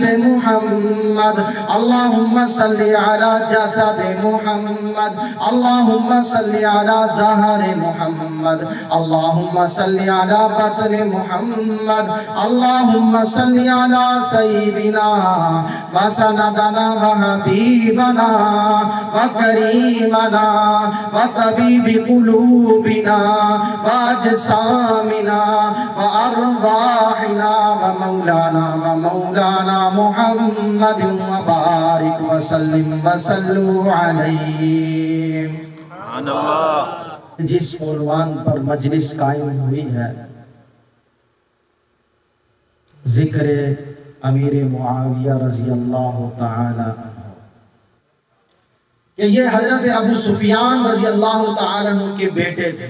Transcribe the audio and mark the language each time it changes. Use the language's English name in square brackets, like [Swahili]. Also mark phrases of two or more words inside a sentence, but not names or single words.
[Arabic] محمد، اللہم صلی علی جسد محمد، اللہم صلی علی ظہر محمد، اللہم صلی علی بطن محمد، اللہم صلی علی سیدنا و سندنا و حبیبنا و کریمنا و طبیب قلوبنا و اجسامنا و ارواحنا و مولانا محمد و بارک و سلم و صلو علیہ۔ سبحان اللہ۔ [Urdu] جس عنوان پر مجلس قائم ہوئی ہے، ذکر امیر معاویہ [Arabic] رضی اللہ تعالی عنہ، [Urdu] کہ یہ حضرت ابو سفیان [Arabic] رضی اللہ تعالی عنہ [Urdu] کے بیٹے تھے۔